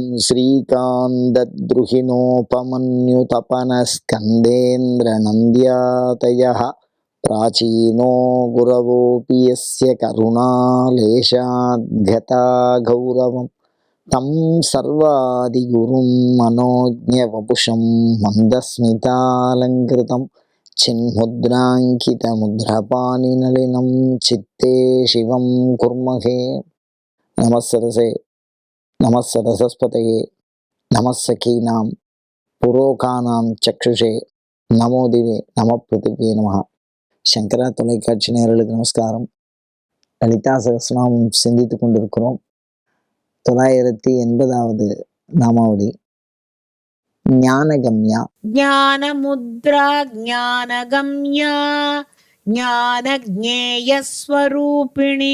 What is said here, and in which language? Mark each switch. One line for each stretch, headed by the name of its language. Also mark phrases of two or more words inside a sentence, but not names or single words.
Sanskrit: श्रीकान्तद्रुहिणोपमन्युतपनस्कन्देन्द्रनन्द्यातयः प्राचीनो गुरवोऽपि यस्य करुणालेशाद्गता गौरवम् तं सर्वादिगुरुं मनोज्ञवपुषं मन्दस्मितालङ्कृतं चिन्मुद्राङ्कितमुद्रपाणिनलिनं चित्ते शिवं कुर्महे। नमस्सरसे नमस्सरस्वतये नमस्सखीनां पुरोकानां चक्षुषे नमो दिवे नम पृथिवे नमः.
Tamil: சங்கரா தொலைக்காட்சி நேயர்களுக்கு நமஸ்காரம். லலிதா சகஸ்ரநாமம் சிந்தித்து கொண்டிருக்கிறோம். 980வது நாமாவளி ஞானகம்யா. ஞானமுத்ரா ஞானகம்யா ஞானஜ்ஞேயஸ்வரூபிணி.